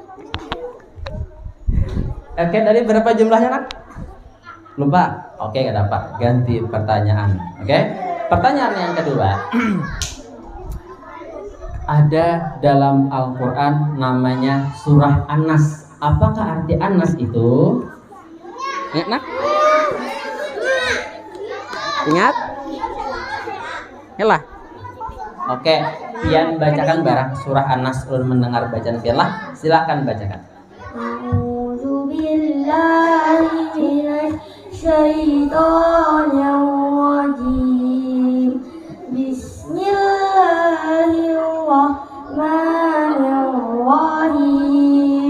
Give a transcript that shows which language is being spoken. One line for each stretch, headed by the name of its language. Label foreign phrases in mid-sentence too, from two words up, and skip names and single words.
Indonesian: Oke, tadi berapa jumlahnya nak? Lupa? Oke, nggak dapat. Ganti pertanyaan. Oke, pertanyaan yang kedua. Ada dalam Al-Quran namanya surah An-Nas. Apakah arti An-Nas itu? Ingat nak? Ingat? Yalah.
Banjar: Oke, Pian bacakan barang surah An-Nas. Ulun mendengar bacaan Pian lah.
Indonesian: Silakan bacakan.
Arabic: أعوذ بالله من الشيطان الرجيم. بسم الله الرحمن الرحيم بسم الله الرحمن الرحيم.